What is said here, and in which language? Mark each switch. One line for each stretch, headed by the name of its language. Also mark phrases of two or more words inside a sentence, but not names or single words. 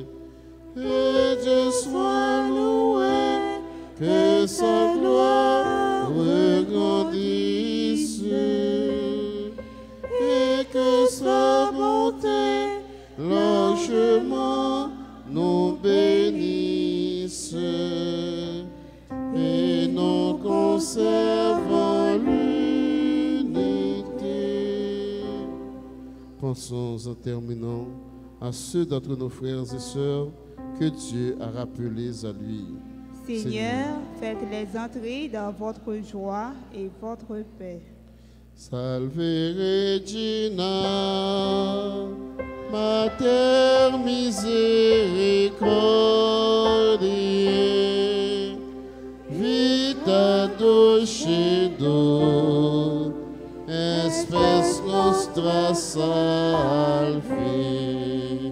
French: Que Dieu soit loué, que sa gloire regrandisse et que sa bonté largement nous bénisse et nous conserve en l'unité. Pensons en terminant à ceux d'entre nos frères et sœurs que Dieu a rappelés à lui. Seigneur, faites les entrer dans votre joie et votre paix.
Latin: Salve Regina, Mater misericordiae, vita dulcedo, espes nostra salve.